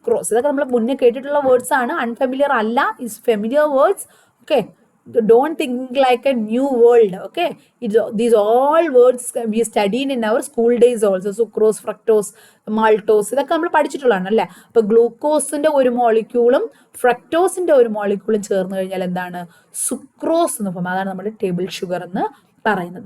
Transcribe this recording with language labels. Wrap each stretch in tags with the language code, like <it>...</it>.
<ml>ഇതൊക്കെ നമ്മൾ മുന്നേ കേട്ടിട്ടുള്ള വേർഡ്സ് ആണ്, അൺഫെമിലിയർ അല്ല, is familiar words.</ml> <en>Okay, don't think like a new world. Okay, these all words we studied in our school days also.</en> <ml>Sucrose, fructose, maltose, ഇതൊക്കെ നമ്മൾ പഠിച്ചിട്ടുള്ളതാണ് അല്ലേ. അപ്പൊ ഗ്ലൂക്കോസിന്റെ ഒരു മോളിക്യൂളും ഫ്രക്ടോസിന്റെ ഒരു മോളിക്യൂളും ചേർന്ന് കഴിഞ്ഞാൽ എന്താണ്? സുക്രോസ് എന്ന് പറയുന്നത്. അതാണ് നമ്മുടെ ടേബിൾ ഷുഗർ എന്ന് പറയുന്നത്.</ml>